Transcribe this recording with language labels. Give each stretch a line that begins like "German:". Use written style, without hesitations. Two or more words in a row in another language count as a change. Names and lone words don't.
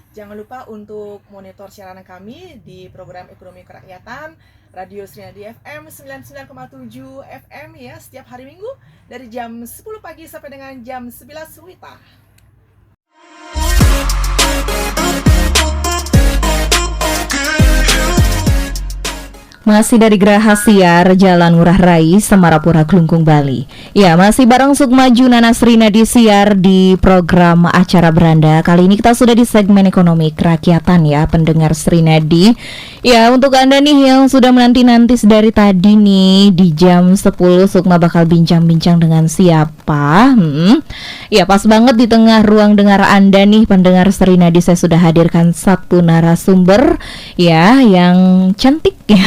Indonesian: Jangan lupa untuk monitor siaran kami di program Ekonomi Kerakyatan Radio Srinadi FM 99,7 FM ya, setiap hari Minggu dari jam 10 pagi sampai dengan jam 11 WITA. Masih dari Geraha Siar, Jalan Ngurah Rai, Semarapura, Klungkung, Bali. Ya, masih bareng Sukma Junana Srinadi Siar di program acara Beranda. Kali ini kita sudah di segmen Ekonomi Kerakyatan ya, pendengar Srinadi. Ya, untuk Anda nih yang sudah menanti-nanti dari tadi nih, di jam 10 Sukma bakal bincang-bincang dengan siapa? Ya, pas banget di tengah ruang dengar Anda nih, pendengar Srinadi, saya sudah hadirkan satu narasumber ya, yang cantik ya.